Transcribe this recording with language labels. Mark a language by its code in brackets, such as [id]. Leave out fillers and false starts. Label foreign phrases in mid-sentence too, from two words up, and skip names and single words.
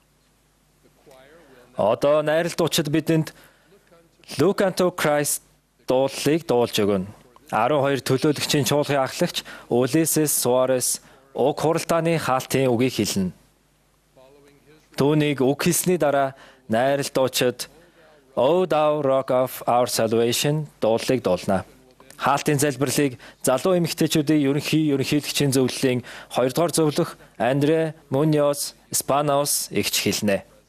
[mn] Одоо найралтуучид бидэнд Look unto Christ дуулалыг дуулж өгнө. 12 төлөөлөгчийн чуулгын ахлагч Улисses Суарес уг хуралдааны хаалтын үгийг хэлнэ. Түүнийг үг хэлсний дараа найралтуучид O thou rock of our salvation дуулалыг дуулна. Хаалтын залбирлыг залуу эмэгтэйчүүдийн ерөнхийлөгчийн зөвлөлийн 2 дугаар зөвлөх Андре Муньоз Спанаус эгч хэлнэ.